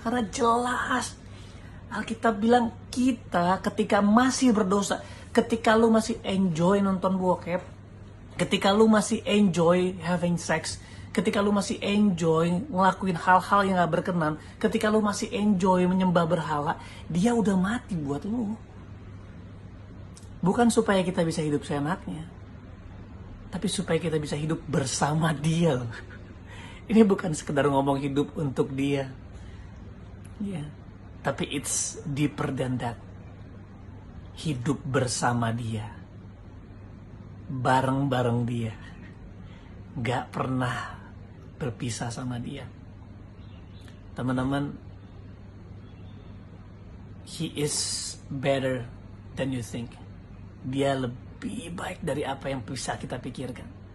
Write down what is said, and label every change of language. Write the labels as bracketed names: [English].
[Indonesian] Karena jelas Alkitab bilang, kita ketika masih berdosa, ketika lu masih enjoy nonton bokep, ketika lu masih enjoy [English] having sex, [Indonesian] ketika lu masih enjoy ngelakuin hal-hal yang gak berkenan, ketika lu masih enjoy menyembah berhala, Dia udah mati buat lu. Bukan supaya kita bisa hidup seenaknya, tapi supaya kita bisa hidup bersama Dia. Ini bukan sekedar ngomong hidup untuk Dia. Ya, tapi [English] it's deeper than that. [Indonesian] Hidup bersama Dia, bareng-bareng Dia, gak pernah berpisah sama Dia. Teman-teman, [English] He is better than you think. [Indonesian] Dia lebih baik dari apa yang bisa kita pikirkan.